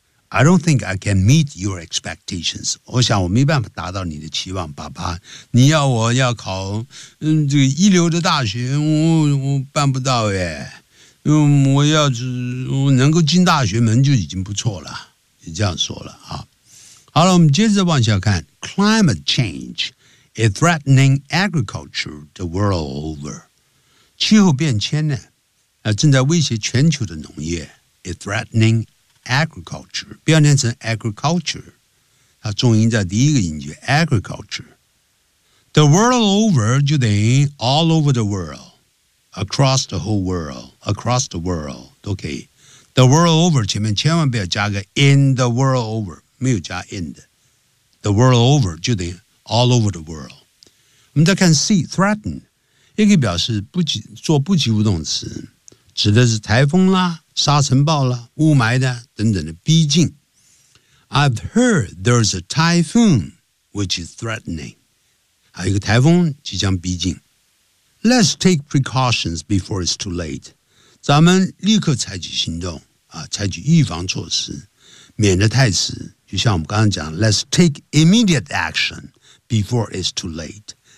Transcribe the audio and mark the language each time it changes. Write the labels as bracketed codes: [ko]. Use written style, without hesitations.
[en] I don't think I can meet your expectations. [zh] 我想我没办法达到你的期望，爸爸。你要我要考这个一流的大学，我办不到耶。我能够进大学门就已经不错了。你这样说了啊。好了，我们接着往下看。 [en] Climate change is threatening agriculture the world over. [zh] 气候变迁呢？正在威胁全球的农业 [en] is threatening agriculture [zh] 不要念成 [en] agriculture [zh] 它重音在第一个音节 [en] agriculture The world over [zh] 就等于 [en] all over the world across the whole world across the world [zh] 都可以 [en] The world over [zh] 前面千万不要加个 [en] in the world over [zh] 没有加 [en] in 的 The world over [zh] 就等于 [en] all over the world [zh] 我们再看 C threaten 也可以表示做不及物动词指的是台风啦、沙尘暴啦、雾霾的等等的逼近。 [en] I've heard there's a typhoon which is threatening. [zh] 还有一个台风即将逼近。 [en] Let's take precautions before it's too late. [zh] 咱们立刻采取行动啊，采取预防措施，免得太迟。就像我们刚刚讲 [en] ，Let's take immediate action before it's too late.